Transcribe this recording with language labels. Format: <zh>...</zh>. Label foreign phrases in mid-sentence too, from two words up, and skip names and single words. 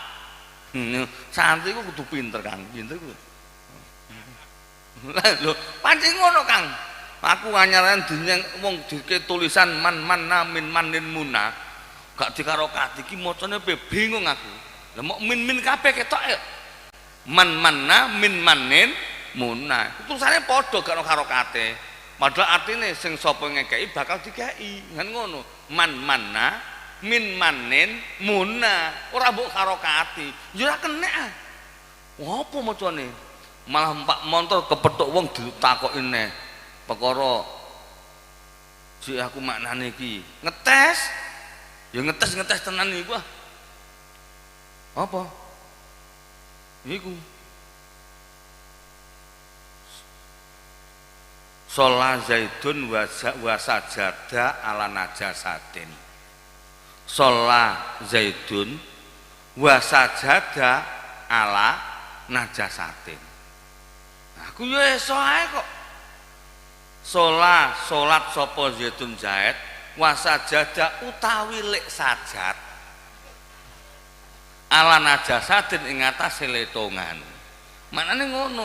<jv>Santri ku kudu pinter Kang, pinter ku. Lho, pancen ngono Kang. Aku anyaran denyeng wong dike tulisan</jv> <ar>من من منن منا.</ar> <jv>Gak dikarokati iki macane bingung aku. Lah mok min kabeh ketok ya.</jv> <ar>من من منن منا.</ar> <jv>Tulisane padha gak ono karokate. Padahal artine sing sapa ngekeki bakal dikeki. Kan ngono.</jv> <ar>من من منن منا</ar> <jv>ora mbok karokati. Ya ora kenek ah. Apa macane? Malah Pak Montor kepethuk wong ditakoki neh. Perkara Jadi aku maknane iki ngetes. Ya ngetes tenan iku ah. Apa? Iku.</jv> <ar>صلى زيد وسجد على نجاسة. صلى زيد وسجد على نجاسة.</ar> <jv>Aku ya iso ae kok. Sholat sapa Zaidun Zaid</jv> <ar>وسجد</ar> <jv>utawi lek sajad</jv> <ar>على نجاسة</ar> <jv>ing atase letongan. Maknane ngono.</jv>